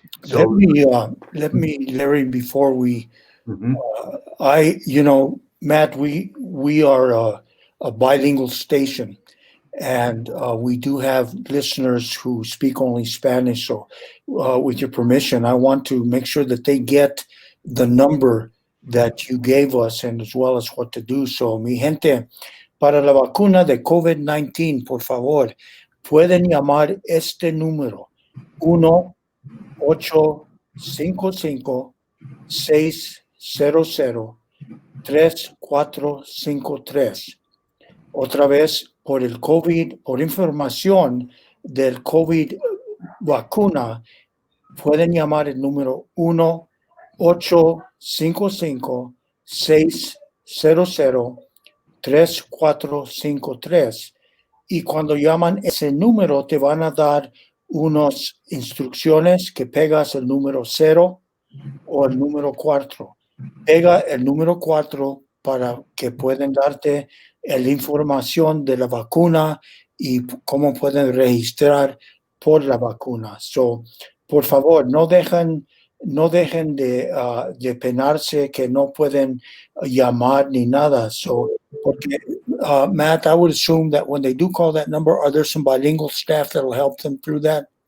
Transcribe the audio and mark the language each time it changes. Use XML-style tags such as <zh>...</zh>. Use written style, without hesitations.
<en>let me, Larry, before we, Matt, we are a bilingual station, and we do have listeners who speak only Spanish. So with your permission, I want to make sure that they get the number that you gave us and as well as what to do.</en> <es>So, mi gente, para la vacuna de COVID-19, por favor, pueden llamar este número, 1-855-600-3453. Otra vez, por el COVID, por información del COVID vacuna, pueden llamar el número 1-855-600-3453. Y cuando llaman ese número, te van a dar unas instrucciones que pegas el número 0 o el número 4. Pega el número 4 para que puedan darte la información de la vacuna y cómo pueden registrar por la vacuna. So, por favor, no dejen de penarse que no pueden llamar ni nada.</es> <en>So, porque, Matt, I would assume that when they do call that number, are there some bilingual staff that will help them through that?</en>